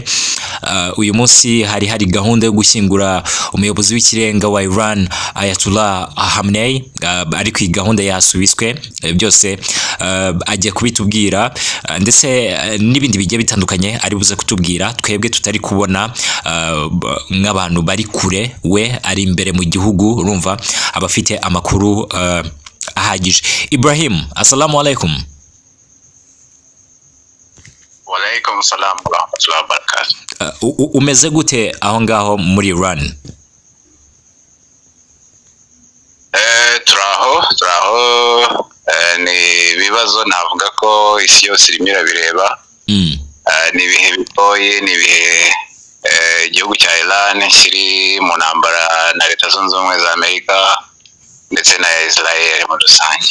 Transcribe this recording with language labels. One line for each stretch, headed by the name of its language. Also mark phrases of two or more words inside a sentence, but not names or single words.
Kinyarwanda: Uyu munsi hari gahunda yo gushyingura umuyobozi w'ikirenga wa Iran Ayatollah Khamenei, ariko iyi gahunda yasubitswe. Byose agiye kubitubwira ndetse n'ibindi bigiye bitandukanye ari buze kutubwira, twebwe tutari kubona nk'abantu bari kure. We ari imbere mu gihugu, urumva abafite amakuru ahagije.
Arabic: Ibrahim, السلام عليكم. وعليكم السلام ورحمة الله وبركاته.
Kinyarwanda: Umeze gute aho ngaho muri Iran? Turaho ni ibibazo navuga ko isi yose irimo irabireba. Ni ibihe bigoye, ni ibihe igihugu cya Iran kiri mu ntambara na Leta Zunze Ubumwe za Amerika ndetse na Israel muri rusange.